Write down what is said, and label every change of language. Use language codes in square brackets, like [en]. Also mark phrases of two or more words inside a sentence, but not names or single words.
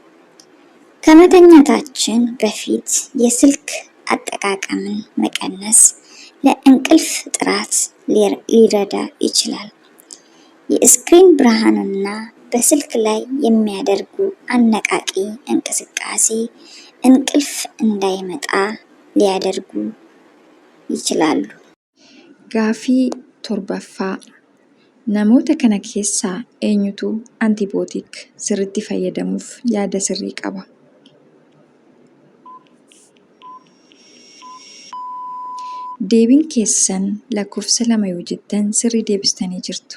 [am] ከመተኛታችን በፊት የስልክ አጠቃቀምን መቀነስ ለእንቅልፍ ጥራት ሊረዳ ይችላል። የስክሪን ብርሃንና በስልክ ላይ የሚያደርጉ አነቃቂ እንቅስቃሴ እንቅልፍ እንዳይመጣ ሊያደርጉ ይችላሉ። [om] Gaaffii torbaffaa namoota kana keessaa eenyutu antibiyootik sirriitti fayyadamuuf yaada sirrii qaba? Deebiin keessan lakkoofsa 2 yoo jettan sirrii deebistanii jirtu.